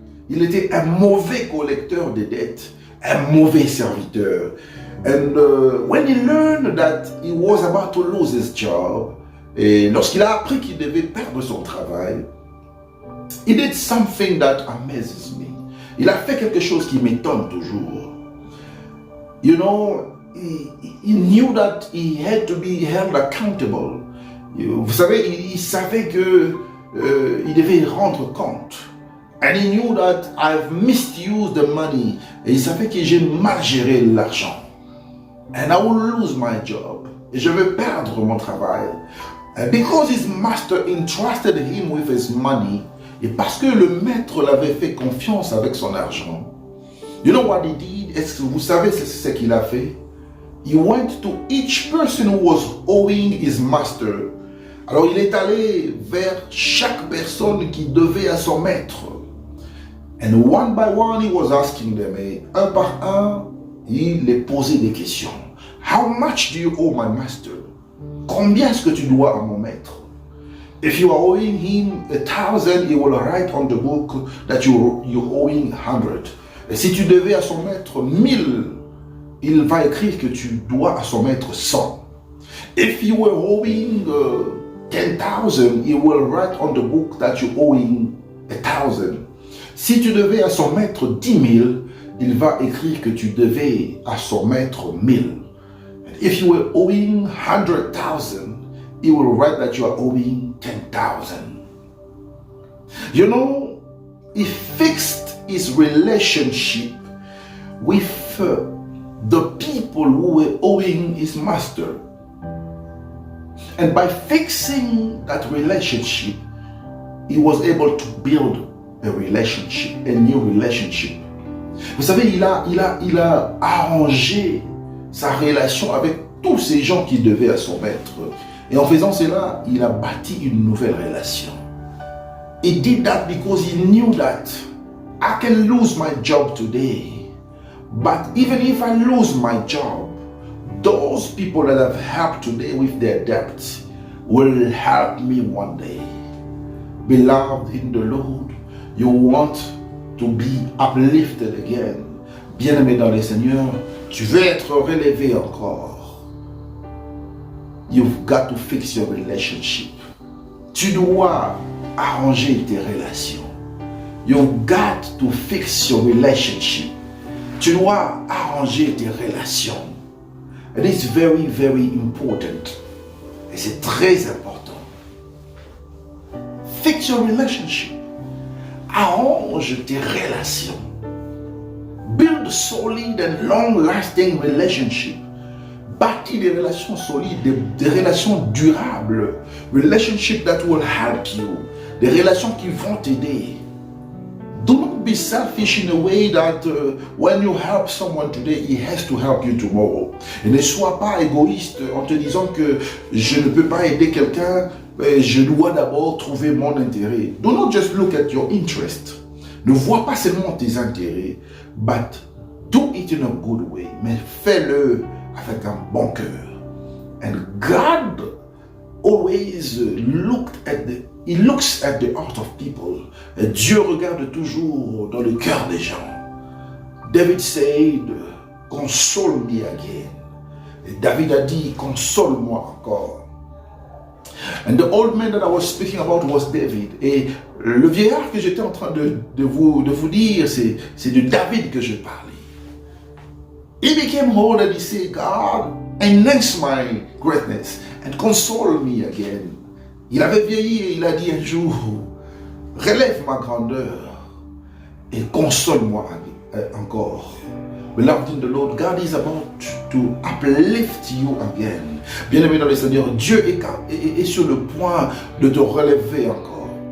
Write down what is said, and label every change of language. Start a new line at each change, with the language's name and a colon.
French: Il était un mauvais collecteur de dettes, un mauvais serviteur.
English: And when he learned that he was about to lose his job,
French: et lorsqu'il a appris qu'il devait perdre son travail,
English: he did something that amazes me.
French: Il a fait quelque chose qui m'étonne toujours.
English: You know, he knew that he had to be held accountable.
French: Vous savez, il savait que il devait rendre compte.
English: And he knew that I've misused the money.
French: Et il savait que j'ai mal géré l'argent.
English: And I will lose my job.
French: Et je vais perdre mon travail.
English: And because his master entrusted him with his money,
French: et parce que le maître l'avait fait confiance avec son argent,
English: you know what he did?
French: Est-ce que vous savez ce qu'il a fait?
English: He went to each person who was owing his master.
French: Alors il est allé vers chaque personne qui devait à son maître.
English: And one by one he was asking them,
French: et un par un, il les posait des questions.
English: How much do you owe my master?
French: Combien est-ce que tu dois à mon maître?
English: If you are owing him 1,000, he will write on the book that you're owing 100.
French: Et si tu devais à son maître 1,000, il va écrire que tu dois à son maître 100.
English: If you were owing 10,000, he will write on the book that you're owing 1,000.
French: Si tu devais à son maître 10,000, il va écrire que tu devais à son maître 1,000.
English: If you were owing 100,000, he will write that you are owing 10,000. You know, he fixed his relationship with the people who were owing his master. And by fixing that relationship, he was able to build a relationship, a new relationship.
French: Vous savez, il a arrangé sa relation avec tous ces gens qui devaient à son maître. Et en faisant cela, il a bâti une nouvelle relation.
English: He did that because he knew that I can lose my job today, but even if I lose my job, those people that have helped today with their debts will help me one day. Beloved in the Lord, you want to be uplifted again.
French: Bien-aimé dans le Seigneur, tu veux être relevé encore.
English: You've got to fix your relationship.
French: Tu dois arranger tes relations.
English: You've got to fix your relationship.
French: Tu dois arranger tes relations.
English: It is very, very important.
French: Et c'est très important.
English: Fix your relationship.
French: Arrange tes relations.
English: Build solid and long-lasting relationship.
French: Bâtis des relations solides, des relations durables.
English: Relationship that will help you.
French: Des relations qui vont t'aider.
English: Do not be selfish in a way that when you help someone today, he has to help you tomorrow.
French: Et ne sois pas égoïste en te disant que je ne peux pas aider quelqu'un, je dois d'abord trouver mon intérêt.
English: Do not just look at your interest.
French: Ne vois pas seulement tes intérêts,
English: but do it in a good way.
French: Mais fais-le avec un bon cœur.
English: And God always looks at the heart of people.
French: Et Dieu regarde toujours dans le cœur des gens.
English: David said, console me again.
French: Et David a dit, console-moi encore.
English: And the old man that I was speaking about was David.
French: Et le vieillard que j'étais en train de vous dire, c'est de David que je parlais.
English: He became old and he said, God, enhance my greatness and console me again.
French: Il avait vieilli et il a dit un jour, relève ma grandeur et console-moi encore.
English: Beloved in the Lord, God is about to uplift you again.
French: Bien-aimé dans le Seigneur, Dieu est sur le point de te relever encore.